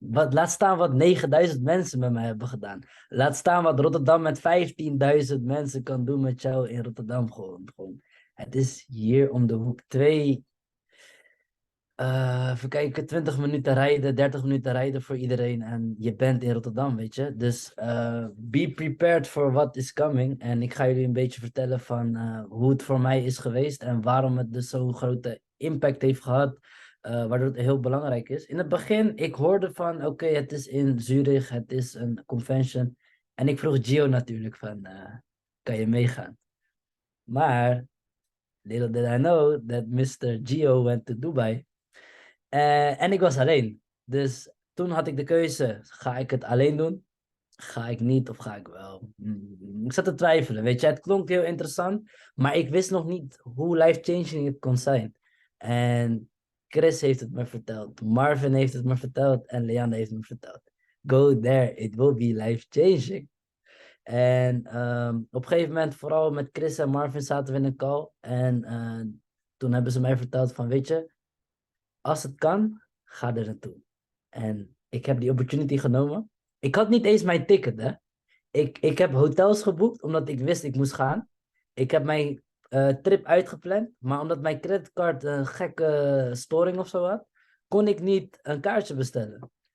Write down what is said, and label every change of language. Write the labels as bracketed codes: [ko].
[nl] Laat staan wat 9000 mensen met mij hebben gedaan. Laat staan wat Rotterdam met 15.000 mensen kan doen met jou in Rotterdam. Gewoon. Het is hier om de hoek. Even kijken, 20 minuten rijden, 30 minuten rijden voor iedereen. En je bent in Rotterdam, weet je. [en] Dus be prepared for what is coming. [nl] En ik ga jullie een beetje vertellen van hoe het voor mij is geweest. En waarom het dus zo'n grote impact heeft gehad. Waardoor het heel belangrijk is. In het begin, ik hoorde van, oké, het is in Zurich, het is een convention. En ik vroeg Gio natuurlijk van, kan je meegaan? [en] Maar, little did I know that Mr. Gio went to Dubai. [nl] En ik was alleen. Dus toen had ik de keuze, ga ik het alleen doen? Ga ik niet of ga ik wel? Ik zat te twijfelen, weet je. Het klonk heel interessant, maar ik wist nog niet hoe life-changing het kon zijn. En Chris heeft het me verteld, Marvin heeft het me verteld en Leanne heeft me verteld. [en] Go there, it will be life-changing. [nl] En op een gegeven moment, vooral met Chris en Marvin, zaten we in een call. En toen hebben ze mij verteld van, weet je, als het kan, ga er naartoe. En ik heb die opportunity genomen. Ik had niet eens mijn ticket, hè. Ik heb hotels geboekt, omdat ik wist ik moest gaan. Ik heb mijn trip uitgepland, maar omdat mijn creditcard een gekke storing of zo had, kon ik niet een kaartje bestellen.